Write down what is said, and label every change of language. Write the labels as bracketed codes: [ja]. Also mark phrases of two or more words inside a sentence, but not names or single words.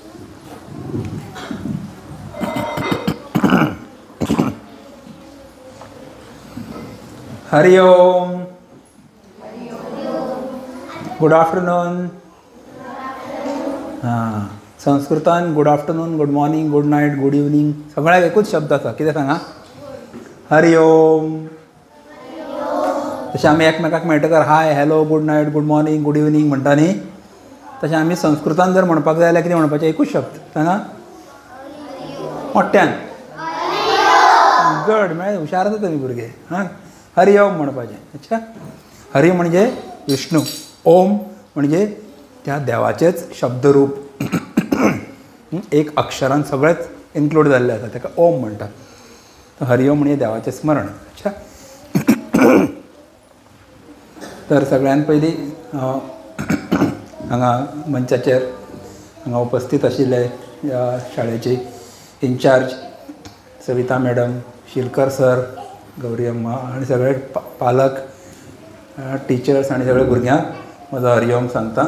[kok] हरि ओम. [en] good afternoon. [kok] हां, संस्कृतान [en] good afternoon, good morning, good night, good evening [kok] सगळ्याक एकूच शब्द आसा. कितें सांगा? हरि ओम. तशें आमी एकमेकाक मेळटकर [en] hi, hello, good night, good morning, good evening [kok] म्हणटा न्ही, तशें आमी संस्कृतान जर म्हणपाक जाय जाल्यार कितें म्हणपाचें? एकूच शब्द सांगा मोठ्यान. गड, म्हळ्यार हुशार आसा तुमी भुरगे. हां, हरि ओम म्हणपाचें. अच्छा, हरी म्हणजे विष्णू, ओम म्हणजे त्या देवाचेच शब्दरूप. एक अक्षरान सगळेंच इन्क्लूड जाल्लें आसा, ताका ओम म्हणटात. हरि ओम म्हणजे देवाचें स्मरण. अच्छा, तर सगळ्यान पयलीं हांगा मंचाचेर हांगा उपस्थित आशिल्ले ह्या शाळेची इन्चार्ज सविता मॅडम, शिलकर सर, गौरी अम्मा आनी सगळे पालक, टिचर्स आनी सगळे भुरग्यांक म्हजो हरिओम सांगता.